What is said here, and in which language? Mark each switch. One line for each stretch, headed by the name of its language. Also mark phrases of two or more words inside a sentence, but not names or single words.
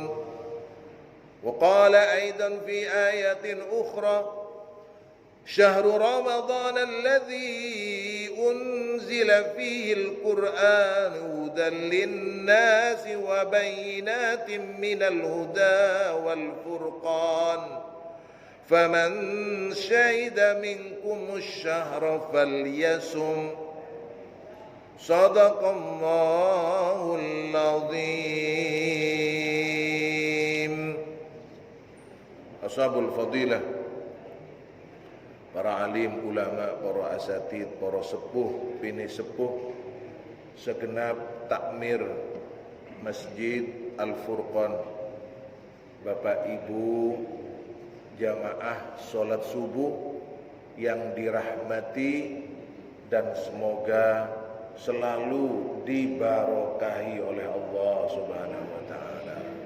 Arabic: وقال أيضا في آية أخرى: شهر رمضان الذي أنزل فيه القرآن هدى للناس وبينات من الهدى والفرقان فمن شهد منكم الشهر فليصم. صدق الله العظيم. أصحاب الفضيلة,
Indonesian: para alim, ulama, para asatid, para sepuh, bini sepuh, segenap takmir Masjid Al-Furqan, Bapak Ibu jamaah sholat subuh yang dirahmati dan semoga selalu dibarokahi oleh
Arabic: الله سبحانه وتعالى.